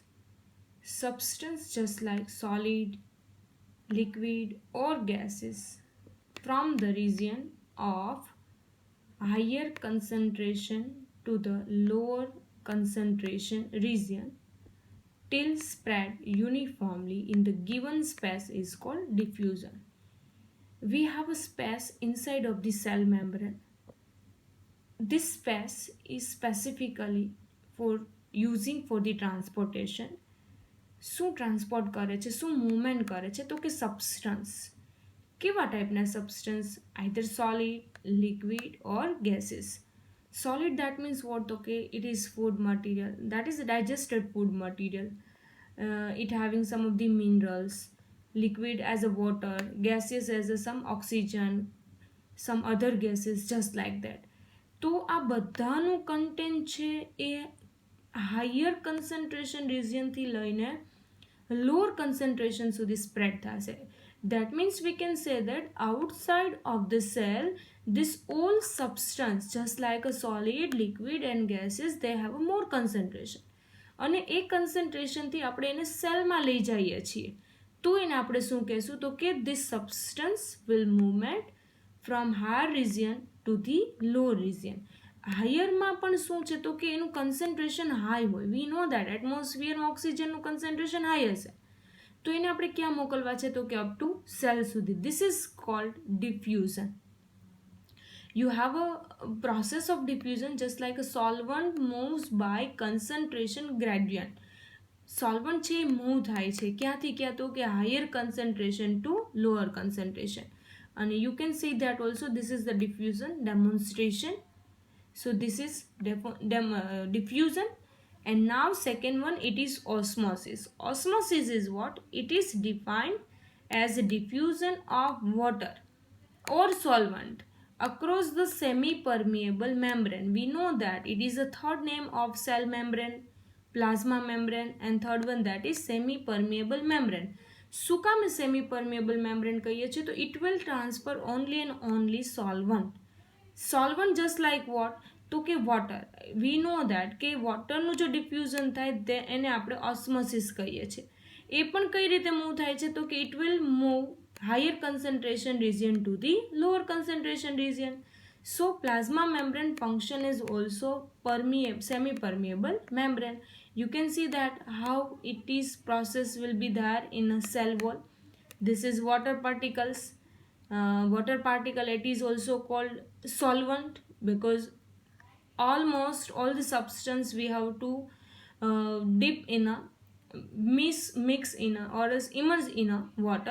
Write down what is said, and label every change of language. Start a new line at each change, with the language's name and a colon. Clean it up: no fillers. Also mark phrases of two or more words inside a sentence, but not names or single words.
English: Substance just like solid, liquid or gases from the region of higher concentration to the lower concentration region till spread uniformly in the given space is called diffusion. We have a space inside of the cell membrane. This space is specifically for using for the transportation.
Gujarati: શું ટ્રાન્સપોર્ટ કરે છે, શું મૂવમેન્ટ કરે છે? તો કે સબસ્ટન્સ. કેવા ટાઈપના સબસ્ટન્સ?
English: either solid, liquid or gases. Solid, that means what? Okay, it is food material, that is digested food material. It having some of the minerals. Liquid as a water, gaseous as a some oxygen, some other gases just like that.
Gujarati: તો આ બધાનું કન્ટેન્ટ છે એ
English: higher concentration regionથી
Gujarati: લઈને
English: lower concentration
Gujarati: સુધી spread થશે.
English: That means we can say that outside of the cell, this all substance just like a solid, liquid and gases, they have a more concentration.
Gujarati: અને એ કન્સન્ટ્રેશનથી આપણે એને સેલમાં લઈ જઈએ છીએ તો એને આપણે શું કહેશું? તો કે
English: this substance will movement from higher region to the lower region.
Gujarati: હાયરમાં પણ શું છે? તો કે એનું કન્સન્ટ્રેશન હાઈ હોય.
English: we know that
Gujarati: એટમોસ્ફિયરમાં ઓક્સિજનનું કન્સન્ટ્રેશન હાઈ હશે તો એને આપણે ક્યાં મોકલવા છે? તો કે
English: up to cell સુધી. this is called diffusion. You have a process of diffusion just like a solvent moves by concentration gradient.
Gujarati: Solvent છે મૂવ થાય છે ક્યાંથી ક્યાં? તો કે
English: higher concentration to lower concentration. And you can see that also this is the diffusion demonstration. So this is diffusion. And now second one, it is osmosis. Osmosis is what? It is defined as a diffusion of water or solvent across the semi-permeable membrane. We know that it is a third name of cell membrane, plasma membrane, and third one that is semi-permeable membrane.
Gujarati: શું કામ
English: semi-permeable membrane
Gujarati: કહીએ છીએ?
English: તો it will transfer only and only solvent. Solvent just like what?
Gujarati: તો કે વોટર.
English: we know that
Gujarati: કે વોટરનું જો ડિફ્યુઝન થાય તે એને આપણે ઓસ્મોસિસ કહીએ છીએ. એ પણ કઈ રીતે મૂવ થાય છે? તો કે
English: it will move higher concentration region to the lower concentration region. So plasma membrane function is also semi-permeable membrane. You can see that how it is process will be there in a cell wall. This is water particles. Water particle, it is also called solvent because almost all the substance we have to dip in a mix in a or else immerse in a water.